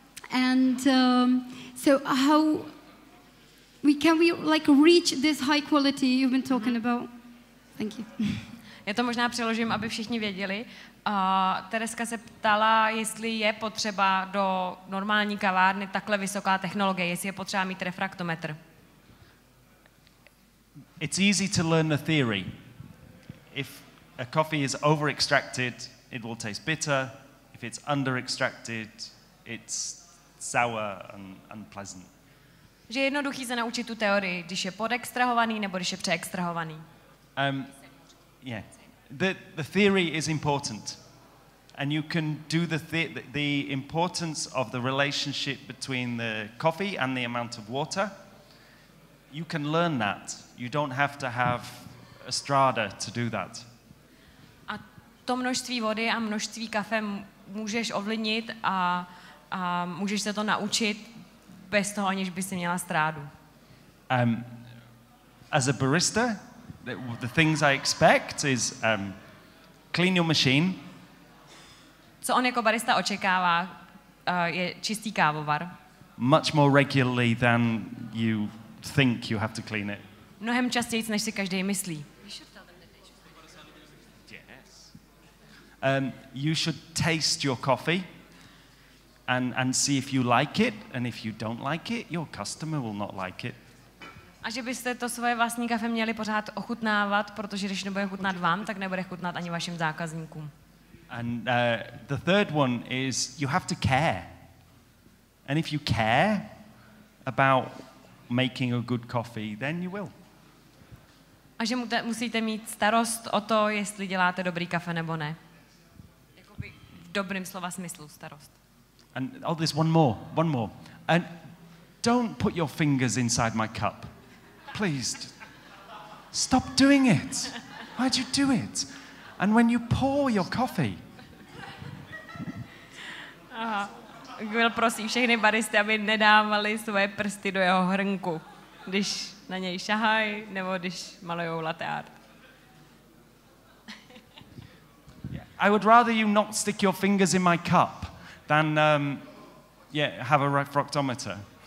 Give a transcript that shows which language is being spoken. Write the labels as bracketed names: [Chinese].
[English] And so how can we like reach this high quality you've been talking about? Thank you. [Czech] Já to možná přeložím, aby všichni věděli. Tereska se ptala, jestli je potřeba do normální kavárny takhle vysoká technologie, jestli je potřeba mít refraktometr. [English] It's easy to learn the theory. If a coffee is over-extracted, it will taste bitter. If it's under-extracted, it's sour and unpleasant. [Czech] Že je jednoduchý se naučit tu teorii, když je podextrahovaný nebo když je přeextrahovaný. Yeah. [English] The theory is important. And you can do the importance of the relationship between the coffee and the amount of water. You can learn that. You don't have to have a strada to do that. [Czech] A to množství vody a množství kafe můžeš ovlivnit a můžeš se to naučit bez toho, aniž by si měla strádu. [English] As a barista, the things I expect is clean your machine. [Czech] Co on jako barista očekává, je čistý kávovar. [English] Much more regularly than you think you have to clean it. [Czech] Mnohem častěji, než si každý myslí. Yes. [English] You should taste your coffee and see if you like it, and if you don't like it, your customer will not like it. [Czech] A že byste to svoje vlastní kafe měli pořád ochutnávat, protože když nebude chutnat vám, tak nebude chutnat ani vašim zákazníkům. [English] And the third one is you have to care. And if you care about making a good coffee, then you will. [Czech] A že musíte mít starost o to, jestli děláte dobrý kafe nebo ne. Jakoby v dobrým slova smyslu starost. [English] And there's one more. And don't put your fingers inside my cup. Please. Stop doing it. Why'd you do it? And when you pour your coffee. [Czech] Gwyl prosí všechny baristy, aby nedávali svoje prsty do jeho hrnku, když na něj šahají, nebo když malujou latte art. [English] I would rather you not stick your fingers in my cup than have a refractometer.